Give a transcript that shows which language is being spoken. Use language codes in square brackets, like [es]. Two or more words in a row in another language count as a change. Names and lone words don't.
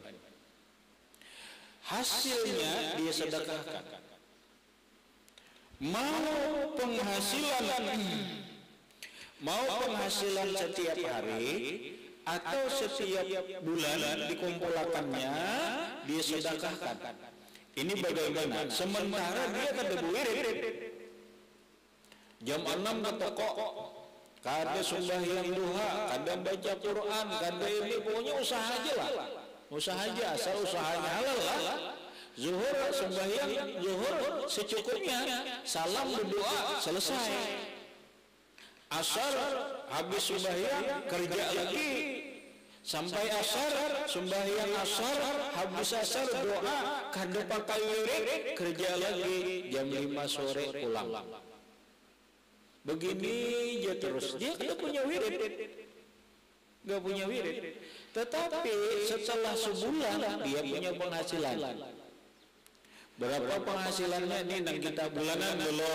[id] Hasilnya dia sedekahkan, mau penghasilan setiap hari atau setiap bulan dikumpulkannya dia sedekahkan. Ini bagaimana? Sementara dia kada wirid. Jam 6 ke toko, kada sembahyang duha, kada baca Quran, kada ini, pokoknya usaha aja lah. Usaha aja, asal usahanya halal lah. Zuhur sembahyang, zuhur secukupnya, salam berdoa, selesai. Asar habis sembahyang kerja lagi. Sampai asar, sembahyang asar, habis asar doa, kada pakai wirid, kerja lagi, jam 5 sore pulang. Begini aja terus, dia kada punya wirid, gak punya wirid. Tetapi setelah sebulan dia punya penghasilan. Berapa penghasilannya ini nang kita bulanan dulu.